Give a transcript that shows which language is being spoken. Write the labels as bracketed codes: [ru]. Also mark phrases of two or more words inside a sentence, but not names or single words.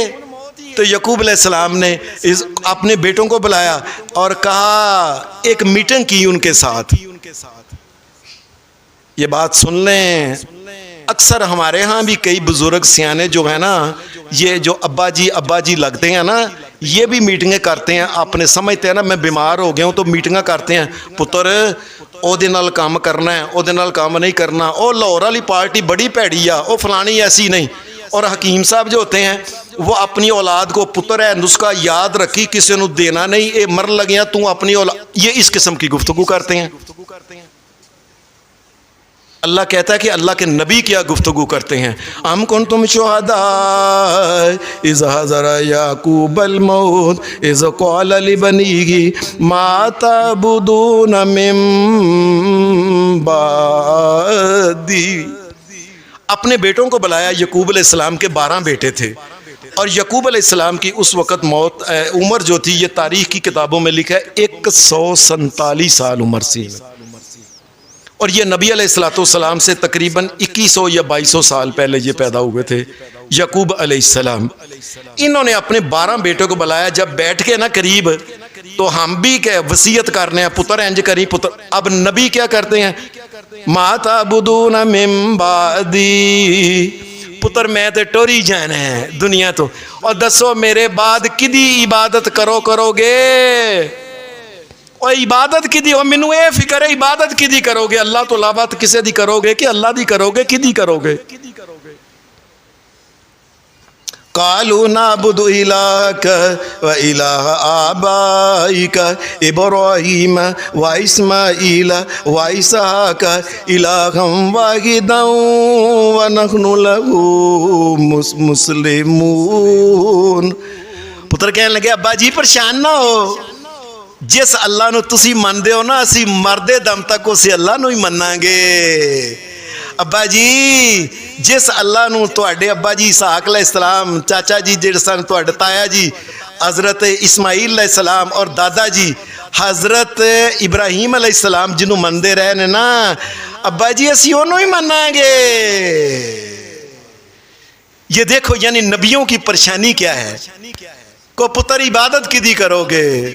[ur] تو یعقوب علیہ السلام نے اپنے بیٹوں کو بلایا اور کہا، ایک میٹنگ کی ان کے ساتھ۔ یہ بات سن لیں، اکثر ہمارے ہاں بھی کئی بزرگ سیانے جو ہیں نا، یہ جو ابا جی لگتے ہیں نا، یہ بھی میٹنگیں کرتے ہیں۔ آپ نے سمجھتے ہیں نا میں بیمار ہو گیا ہوں تو میٹنگیں کرتے ہیں، [pa] پتر او دے نال کام کرنا ہے، او دے نال کام نہیں کرنا، او لاہور والی پارٹی بڑی پیڑی آ، او فلانی ایسی نہیں۔ [ur] اور حکیم صاحب جو ہوتے ہیں وہ اپنی اولاد کو، [pa] پتر ہے نسخہ یاد رکھی، کسی نو دینا نہیں، اے مر لگیاں [ur] تو اپنی اولاد، یہ اس قسم کی گفتگو کرتے ہیں۔ اللہ کہتا ہے کہ اللہ کے نبی کیا گفتگو کرتے ہیں، [ar] ام کنتم شہداء اذ حضر یعقوب الموت اذ قال لبنیہ ما تعبدون من بعدی۔ [ur] اپنے بیٹوں کو بلایا۔ یعقوب علیہ السلام کے 12 بیٹے تھے، اور یعقوب علیہ السلام کی اس وقت عمر جو تھی، یہ تاریخ کی کتابوں میں لکھا ہے 147 سال عمر سی، اور یہ نبی علیہ السلام سے تقریباً 2100 یا 2200 سال پہلے یہ پیدا ہوئے تھے یعقوب علیہ السلام۔ انہوں نے اپنے 12 بیٹوں کو بلایا۔ جب بیٹھ کے نا قریب، تو ہم بھی کیا وصیت کرنے ہیں، [pa] پتر انج کری پتر۔ [ur] اب نبی کیا کرتے ہیں؟ [ar] ما تعبدون من بعدی، [pa] پتر میں تے ٹوری جانا ہے دنیا تو، اور دسو میرے بعد کدی عبادت کرو گے؟ اور عبادت کی دی، اور مینوں اے فکر ہے عبادت کی دی کرو گے؟ اللہ تو علاوہ کسے دی کرو گے کہ اللہ دی کرو گے؟ کی دی کرو گے؟ [ar] قالوا نعبد الہک و الہ آبائک ابراہیم و اسماعیل و اسحاق الہا واحدا و نحن لہ مسلمون۔ [pa] پتر کہنے لگے ابا جی پریشان نہ ہو، جس اللہ نو تسی مندے ہو نا، اسی مردے دم تک اسی اللہ نو ہی مننا گے۔ ابا جی جس اللہ نو تواڈے ابا جی اسحاق علیہ السلام، چاچا جی جڑے سن تواڈے تایا جی حضرت اسماعیل علیہ السلام، اور دادا جی حضرت ابراہیم علیہ السلام جنوں مندے رہے نے نا، ابا جی اسی انہوں ہی مننا گے۔ [ur] یہ دیکھو یعنی نبیوں کی پریشانی کیا ہے. [pa] کو پتر عبادت کی دی کرو گے.